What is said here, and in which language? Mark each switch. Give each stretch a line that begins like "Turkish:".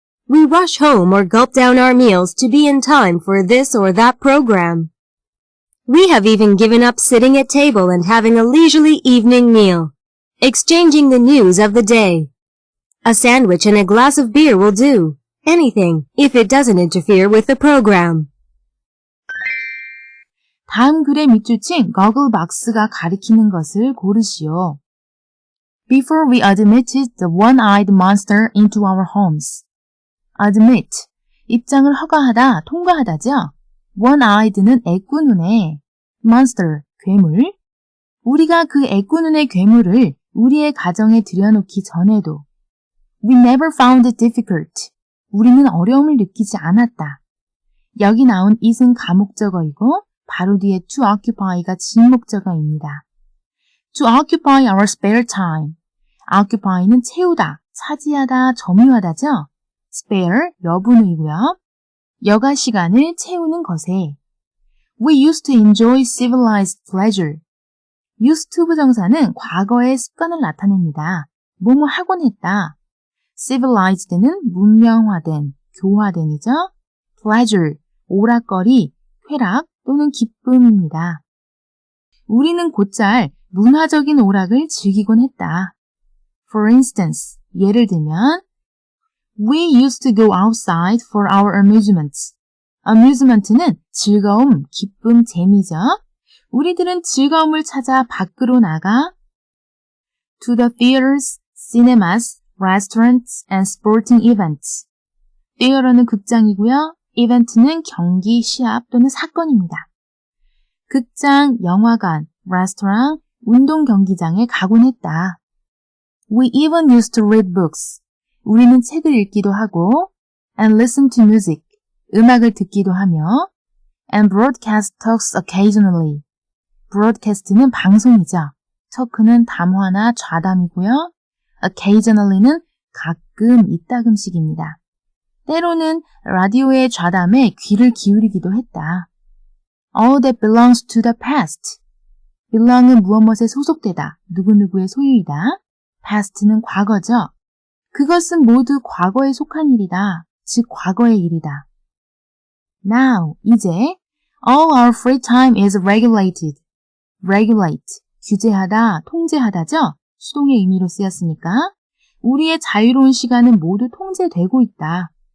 English: We rush home or gulp down our meals to be in time for this or that program. We have even given up sitting at table and having a leisurely evening meal, exchanging the news of the day. A sandwich and a glass of beer will do. Anything, if it doesn't interfere with the program.
Korean: 다음 글의 밑줄친 Gogglebox가 가리키는 것을 고르시오.
English: Before we admitted the one-eyed monster into our homes.
Korean: admit, 입장을 허가하다, 통과하다죠. one-eyed는 애꾸눈의, monster, 괴물. 우리가 그 애꾸눈의 괴물을 우리의 가정에 들여놓기 전에도
English: We never found it difficult.
Korean: 우리는 어려움을 느끼지 않았다. 여기 나온 it은 가목적어이고 바로 뒤에 to occupy가 진목적어입니다.
English: To occupy our spare time.
Korean: occupy는 채우다, 차지하다, 점유하다죠.
English: spare,
Korean: 여분의고요. 여가 시간을 채우는 것에
English: We used to enjoy civilized pleasure.
Korean: used to 부정사는 과거의 습관을 나타냅니다. 뭐뭐 하곤 했다. civilized는 문명화된, 교화된이죠. pleasure, 오락거리, 쾌락 또는 기쁨입니다. 우리는 곧잘 문화적인 오락을 즐기곤 했다.
English: For instance,
Korean: 예를 들면
English: We used to go outside for our amusements.
Korean: amusement는 즐거움, 기쁨, 재미죠. 우리들은 즐거움을 찾아 밖으로 나가
English: to the theaters, cinemas, restaurants, and sporting events.
Korean: theater는 극장이고요. event는 경기, 시합 또는 사건입니다. 극장, 영화관, restaurant, 운동 경기장에 가곤 했다.
English: We even used to read books.
Korean: 우리는 책을 읽기도 하고
English: and listen to music.
Korean: 음악을 듣기도 하며
English: and broadcast talks occasionally.
Korean: broadcast는 방송이죠. talk는 담화나 좌담이고요. occasionally는 가끔, 이따금씩입니다. 때로는 라디오의 좌담에 귀를 기울이기도 했다.
English: All that belongs to the past.
Korean: belong은 무엇에 소속되다, 누구누구의 소유이다. past는 과거죠. 그것은 모두 과거에 속한 일이다. 즉 과거의 일이다.
English: Now,
Korean: 이제
English: all our free time is regulated.
Korean: regulate, 규제하다, 통제하다죠. 수동의 의미로 쓰였으니까 우리의 자유로운 시간은 모두 통제되고 있다.